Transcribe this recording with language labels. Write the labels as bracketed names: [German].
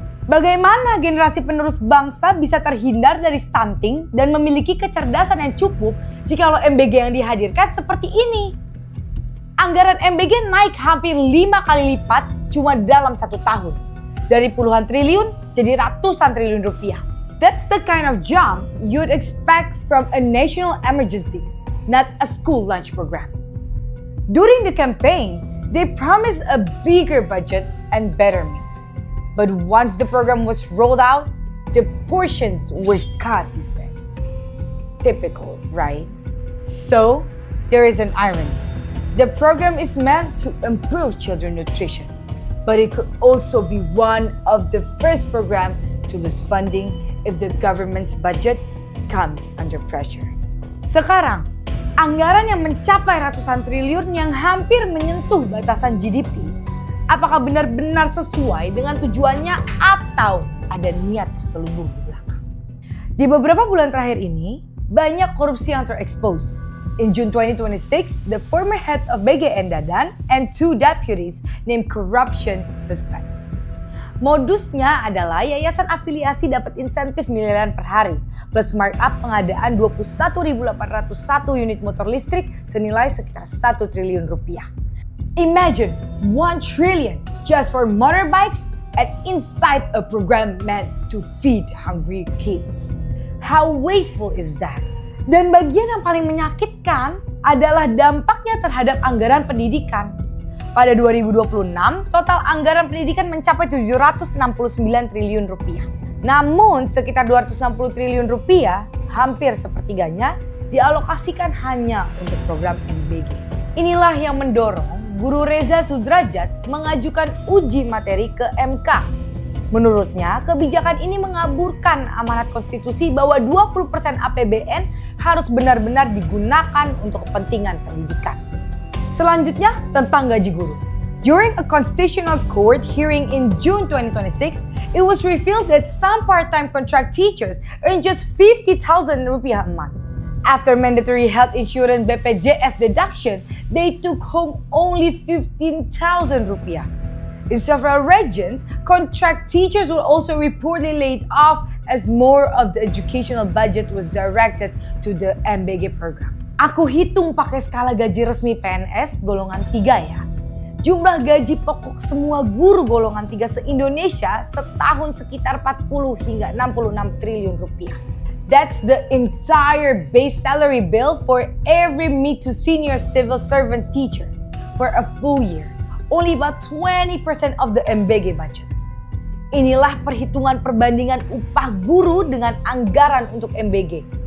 [Indonesian] Bagaimana generasi penerus bangsa bisa terhindar dari stunting dan memiliki kecerdasan yang cukup jika MBG yang dihadirkan seperti ini? Anggaran MBG naik hampir 5 kali lipat cuma dalam 1 tahun. Dari puluhan triliun jadi ratusan triliun rupiah. [English] That's the kind of jump you'd expect from a national emergency, not a school lunch program. During the campaign, they promised a bigger budget and better meals. But once the program was rolled out, the portions were cut instead. Typical, right? So, there is an irony. The program is meant to improve children's nutrition, but it could also be one of the first programs to lose funding if the government's budget comes under pressure. [Indonesian] Sekarang, anggaran yang mencapai ratusan triliun yang hampir menyentuh batasan GDP Apakah benar-benar sesuai dengan tujuannya atau ada niat terselubung di belakang? Di beberapa bulan terakhir ini, banyak korupsi yang terekspos. [English] In June 2026, the former head of BGN Dadan and 2 deputies named corruption suspect. [Indonesian] Modusnya adalah yayasan afiliasi dapat insentif miliaran per hari, plus markup pengadaan 21.801 unit motor listrik senilai sekitar 1 triliun rupiah. [English] Imagine 1 trillion just for motorbikes and inside a program meant to feed hungry kids. How wasteful is that? [Indonesian] Dan bagian yang paling menyakitkan adalah dampaknya terhadap anggaran pendidikan. Pada 2026, total anggaran pendidikan mencapai 769 triliun rupiah. Namun, sekitar 260 triliun rupiah, hampir sepertiganya, dialokasikan hanya untuk program MBG. Inilah yang mendorong Guru Reza Sudrajat mengajukan uji materi ke MK. Menurutnya, kebijakan ini mengaburkan amanat konstitusi bahwa 20% APBN harus benar-benar digunakan untuk kepentingan pendidikan. Selanjutnya, tentang gaji guru. [English] During a constitutional court hearing in June 2026, it was revealed that some part-time contract teachers earn just 50,000 rupiah a month. After mandatory health insurance BPJS deduction, they took home only 15,000 rupiah. In several regions, contract teachers were also reportedly laid off as more of the educational budget was directed to the MBG program. [Indonesian] Aku hitung pakai skala gaji resmi PNS golongan 3 ya. Jumlah gaji pokok semua guru golongan 3 se-Indonesia setahun sekitar 40 hingga 66 triliun rupiah. [English] That's the entire base salary bill for every mid to senior civil servant teacher for a full year. Only about 20% of the MBG budget. [Indonesian] Inilah perhitungan perbandingan upah guru dengan anggaran untuk MBG.